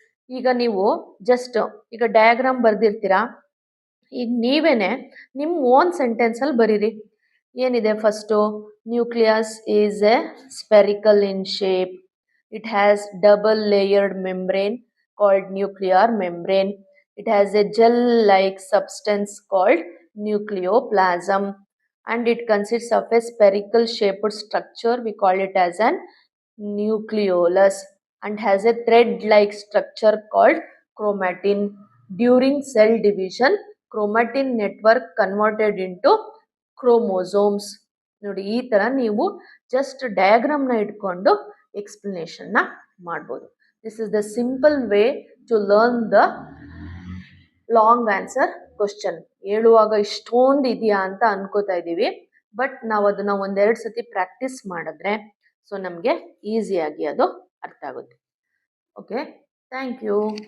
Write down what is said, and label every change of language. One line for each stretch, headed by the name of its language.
Kannada: ಈಗ ನೀವು ಜಸ್ಟ್ ಈಗ ಡಯಾಗ್ರಾಮ್ ಬರೆದಿರ್ತೀರಾ, ಈಗ ನೀವೇನೆ ನಿಮ್ಮ ಓನ್ ಸೆಂಟೆನ್ಸಲ್ಲಿ ಬರೀರಿ. ಏನಿದೆ first,
English: Nucleus is a spherical in shape, it has double layered membrane called nuclear membrane, It has a gel-like substance called nucleoplasm, and it consists of a spherical shaped structure. We call it as an nucleolus, and has a thread-like structure called chromatin. During cell division, chromatin network converted into chromosomes.
Kannada: ನೋಡಿ ಈ ಥರ ನೀವು just ಡಯಾಗ್ರಾಮ್ನ ಇಟ್ಕೊಂಡು ಎಕ್ಸ್ಪ್ಲನೇಷನ್ನ ಮಾಡ್ಬೋದು.
English: This is the simple way to learn the long answer question.
Kannada: ಹೇಳುವಾಗ ಇಷ್ಟೊಂದು ಇದೆಯಾ ಅಂತ ಅನ್ಕೋತಾ ಇದ್ದೀವಿ, ಬಟ್ ನಾವು ಅದನ್ನು ಒಂದೆರಡು ಸತಿ ಪ್ರಾಕ್ಟೀಸ್ ಮಾಡಿದ್ರೆ ಸೊ ನಮಗೆ ಈಸಿಯಾಗಿ ಅದು ಅರ್ಥ ಆಗುತ್ತೆ.
English: Okay, thank you.